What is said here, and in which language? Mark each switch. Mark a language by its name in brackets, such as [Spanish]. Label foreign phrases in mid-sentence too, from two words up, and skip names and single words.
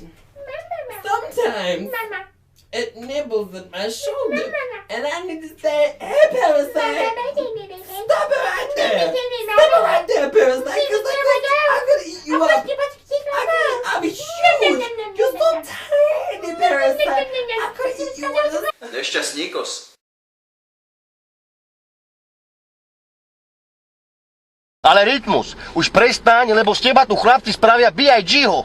[English] Sometimes it nibbles at my shoulder, and I need to say, "Hey, parasite, stop it right there! Stop it right there, parasite! Cause I'm gonna eat you up. I'll be huge. You're so tiny, parasite. I'm gonna eat you up." [Slovak] Nešťastníkos. Ale rytmus, už prestaň, lebo z teba tu chlapci spravia B.I.G.ho.